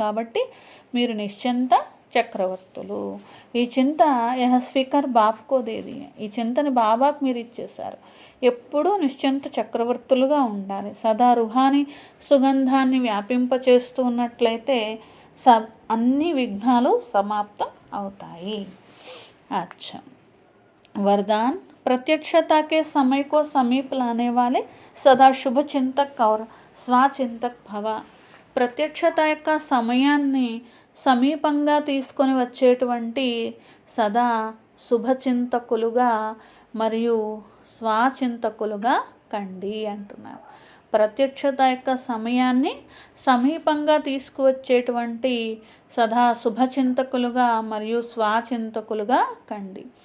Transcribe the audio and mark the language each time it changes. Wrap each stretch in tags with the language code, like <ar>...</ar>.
<te>కాబట్టి మీరు నిశ్చంత చక్రవర్తులు. ఈ చింత స్పీకర్</te> <hi>బాప్కో దేది,</hi> <te>ఈ చింతని బాబాకు మీరు ఇచ్చేశారు. ఎప్పుడూ నిశ్చంత చక్రవర్తులుగా ఉండాలి. సదా రుహాని సుగంధాన్ని వ్యాపింపచేస్తూ ఉన్నట్లయితే అన్ని విఘ్నాలు సమాప్తం అవుతాయి.</te> <hi>अच्छा, वरदान। प्रत्यक्षता के समय को समीप लाने वाले सदा शुभ चिंतक और స్వచింతక్ భవ.</hi> <te>ప్రత్యక్షత యొక్క సమయాన్ని సమీపంగా తీసుకొని వచ్చేటువంటి సదా శుభచింతకులుగా మరియు స్వచింతకులుగా కండి అంటున్నారు. ప్రత్యక్షత యొక్క సమయాన్ని సమీపంగా తీసుకువచ్చేటువంటి సదా శుభచింతకులుగా మరియు స్వచింతకులుగా కండి.</te>